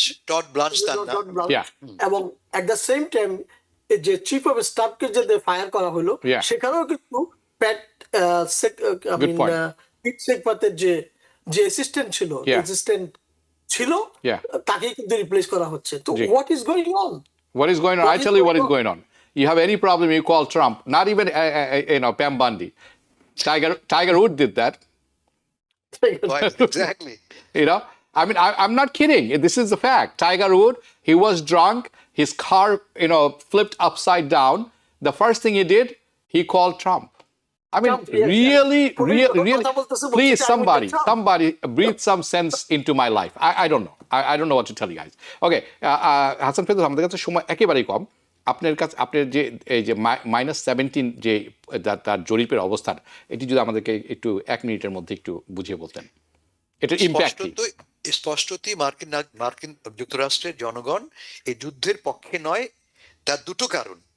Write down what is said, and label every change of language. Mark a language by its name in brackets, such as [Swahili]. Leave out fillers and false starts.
[Bangla] Todd ব্লাঞ্চ তার নাম। [English] Yeah. [Bangla] এবং [English] at the same time [Bangla] যে চিফ অফ স্টাফকে যে ফায়ার করা হলো [English] Yeah. [Bangla] সেখানেও কিন্তু প্যাট [English] Good point. [Bangla] পিট সেকপাতের যে অ্যাসিস্ট্যান্ট ছিল ছিল [English] Yeah. [Bangla] তাকেই কিন্তু রিপ্লেস করা হচ্ছে। তো জি। [English] What is going on? What is going on? I tell you what is going on. You have any problem, you call Trump. Not even Pam Bondi. Tiger Woods did that. Exactly. I mean, I'm not kidding. This is the fact. Tiger Woods, he was drunk. His car, flipped upside down. The first thing he did, he called Trump. I mean, Trump, yes, really, yes. really, Political please, political Trump. somebody breathe some sense into my life. I don't know. I don't know what to tell you guys. [Bangla] Okay, Hasan Ferdous, আমাদের কাছে সময় একেবারেই কম। আপনার যে এই যে -17 যে তার জরিপের অবস্থান, এটি যদি আমাদেরকে একটু 1 মিনিটের মধ্যে একটু বুঝিয়ে বলতেন, এটার ইম্প্যাক্ট কি? স্পষ্টতই মার্কিন যুক্তরাষ্ট্রের জনগণ এই যুদ্ধের পক্ষে নয়। তার দুটো কারণ।